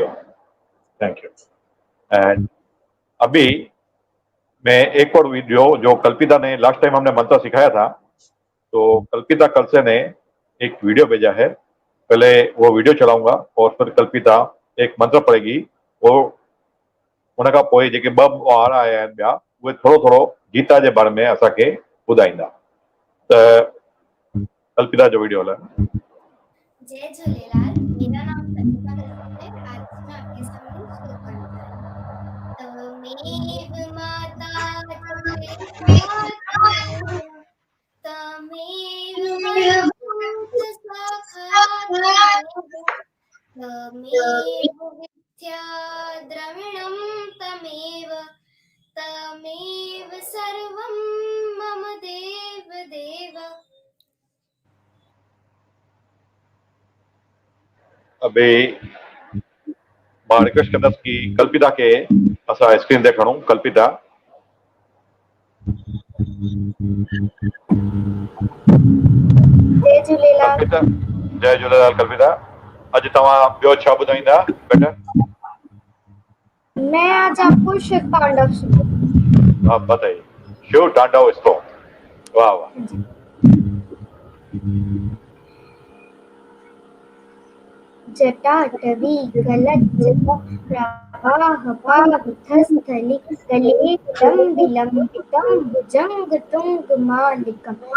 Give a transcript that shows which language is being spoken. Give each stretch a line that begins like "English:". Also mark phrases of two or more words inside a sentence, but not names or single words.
English: thank you.
Hindi: एंड अभी मैं एक और वीडियो जो कल्पिता ने
English: last time
Hindi: हमने मंत्र सिखाया था, तो कल्पिता कलसे ने एक वीडियो भेजा है। पहले वो वीडियो चलाऊंगा और फिर कल्पिता एक मंत्र पढ़ेगी।
Sindhi: वो उनखां पोइ जेके 2 वार आया आहिनि ॿिया, उहे थोरो थोरो गीता जे बारे में असांखे ॿुधाईंदा। त कल्पिता जो वीडियो हलाए।
Hindi: जय झूलेलाल, मेरा नाम कल्पिता कलसे है। आज मैं आपके सामने श्लोक मंत्र है।
Sanskrit: तमेव माता जगत्पिता तमेव बन्धुश्च सखा तमेव विद्या द्रविणं तमेव सर्वं मम देव देव।
Sindhi: अभी मां रिक्वेस्ट कंदसि कि कल्पिता के असां स्क्रीन ते खणूं। कल्पिता जय झूलेलाल। कल्पिता, जय झूलेलाल। कल्पिता, अॼु तव्हां ॿियो छा ॿुधाईंदा बेटा?
Hindi: मैं आज आपको शिव तांडव सुनाऊंगी। हाँ बताइए। शिव तांडव स्तोत्र। वाह वाह।
Sanskrit: जटाटवी गलज्जत प्रवाह पावितस्थलि गलेटं विलम्बितं भुजङ्गतुङ्गमालिकं